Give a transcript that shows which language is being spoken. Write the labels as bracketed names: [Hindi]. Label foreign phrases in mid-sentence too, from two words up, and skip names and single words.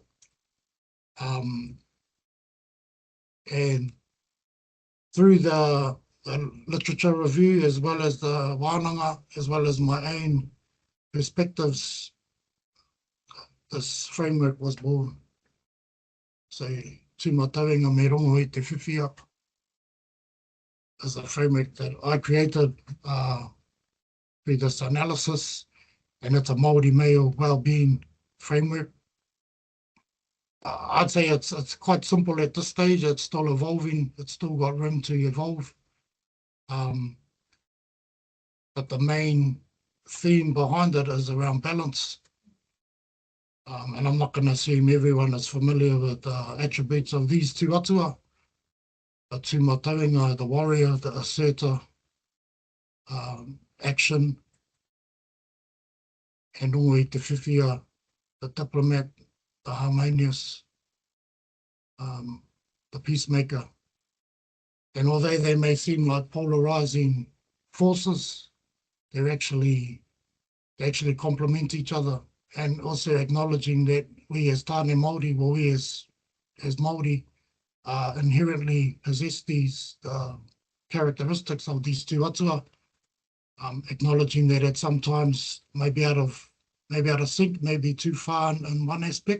[English] And through the literature review, as well as the wānanga, as well as my own perspectives, this framework was born. So, tūmatawenga me rongo I te whiwhia is a framework that I created through this analysis, and it's a Māori male well-being framework. I'd say it's quite simple at this stage. It's still evolving. It's still got room to evolve. But the main theme behind it is around balance. And I'm not going to assume everyone is familiar with the attributes of these two atua. The tūmatawenga, the warrior, the asserter, action, and rongo I te whiwhia, the diplomat, the harmonious, the peacemaker. And although they may seem like polarizing forces, they actually complement each other. And also acknowledging that we as [Māori] Tāne Māori, [English] well, we as Māori, inherently possess these characteristics of these two atua, acknowledging that at sometimes maybe out of sync, maybe too far in one aspect.